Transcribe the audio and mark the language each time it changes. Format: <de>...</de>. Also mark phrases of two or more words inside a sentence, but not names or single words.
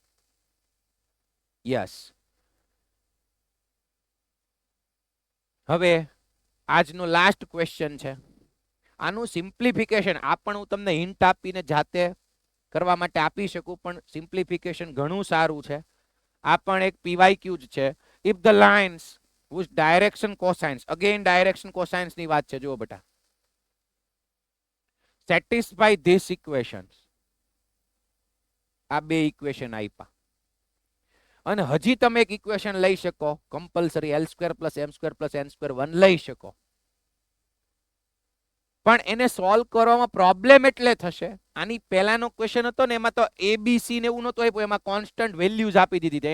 <gu>યસ. હવે આજનો લાસ્ટ ક્વેશ્ચન છે. આનું સિમ્પ્લિફિકેશન આ પણ હું તમને હિન્ટ આપીને જાતે કરવા માટે આપી શકું, પણ સિમ્પ્લિફિકેશન ઘણું સારું છે. આ પણ એક PYQ જ છે.</gu> <en>if the lines whose direction cosines, again direction cosines</en> <gu>ની વાત છે. જુઓ બેટા,</gu> <en>satisfy this equations.</en> <gu>આ બે ઇક્વેશન આપ્યા અને હજી તમે એક ઇક્વેશન લઈ શકો કમ્પલસરી L² + M² + N² 1 લઈ શકો, પણ એને સોલ્વ કરવામાં પ્રોબ્લેમ એટલે થશે. આની પહેલાનો ક્વેશ્ચન હતો ને એમાં તો ABC ને એવું નહોતું આપ્યું, એમાં</gu> <en>constant values</en> <gu>આપી દીધી હતી.</gu>